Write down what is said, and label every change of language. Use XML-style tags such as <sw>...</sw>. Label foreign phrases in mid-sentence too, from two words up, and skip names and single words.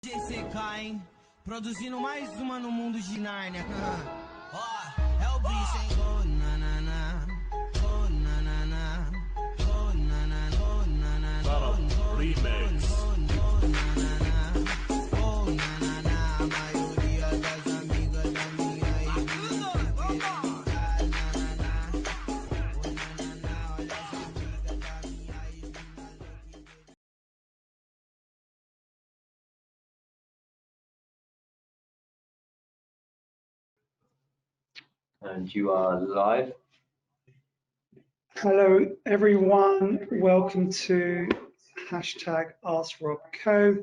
<pt>GCK, hein? Produzindo mais uma no mundo de Nárnia. Ó, é o bicho, hein? Oh, nanana. Oh, nanana. Oh, nanana. Oh, nanana. Oh, Remix. oh, nanana. Oh, nanana. A maioria das amigas da minha ex querem ligar, nanana. Oh, nanana. Olha as amigas da minha ex que</pt> <en>And you are live. Hello everyone, welcome to #AskRobCo.</en>